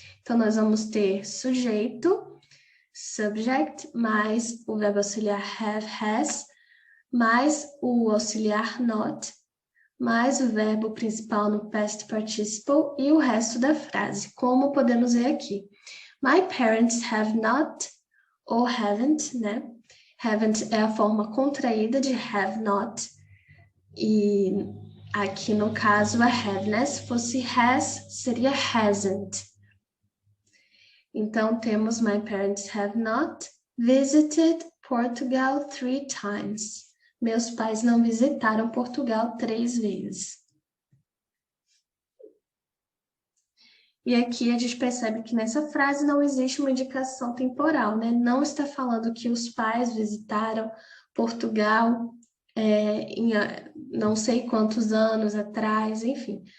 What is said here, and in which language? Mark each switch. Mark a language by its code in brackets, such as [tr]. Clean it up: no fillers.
[pt] Então, nós vamos ter sujeito, subject, mais o verbo auxiliar have, has, mais o auxiliar not, mais o verbo principal no past participle e o resto da frase, como podemos ver aqui. [en] My parents have not ou haven't, né? [pt] Haven't é a forma contraída de have not. E aqui no caso a have, né? Se fosse has, seria hasn't. Então temos [en] my parents have not visited Portugal 3 times. [pt] Meus pais não visitaram Portugal 3 vezes. E aqui a gente percebe que nessa frase não existe uma indicação temporal, né? Não está falando que os pais visitaram Portugal em não sei quantos anos atrás, enfim.